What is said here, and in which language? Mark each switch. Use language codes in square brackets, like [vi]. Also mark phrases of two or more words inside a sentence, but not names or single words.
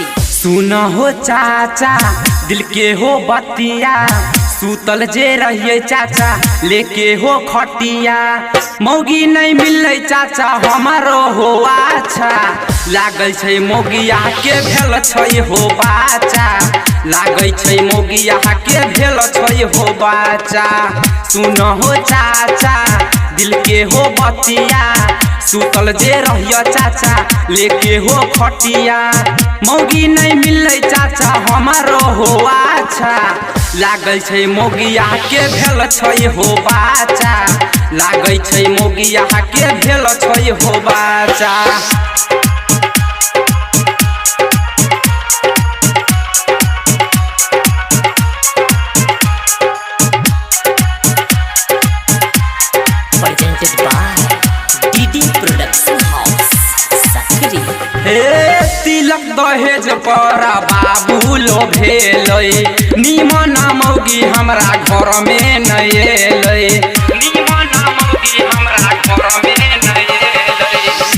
[mai] सुना हो चाचा दिल के हो बतिया, सूतल जे रहिए चाचा लेके हो खटिया, मौगी नहीं मिले चाचा हमारो हो अच्छा, लागल छै मौगिया के भेल छै हो बाचा, लागल छै मौगिया के भेल छै हो बाचा। सुना हो चाचा दिल के हो बतिया, सूतल जे रहिए चाचा लेके हो खटिया, मौगी नहीं मिले चाचा हमारो हो अच्छा, लागल छै मौगिया के भेल छै हो बाचा, लागल छै मौगिया के भेल छै हो बाचा। [en] presented by डीडी प्रोडक्शन हाउस सकरी। [mai] तिलक दहेज पर बाबू लो भेलै, निमन मौगी हमरा घर में नहीं एलै, निमन मौगी हमरा घर में नहीं एलै।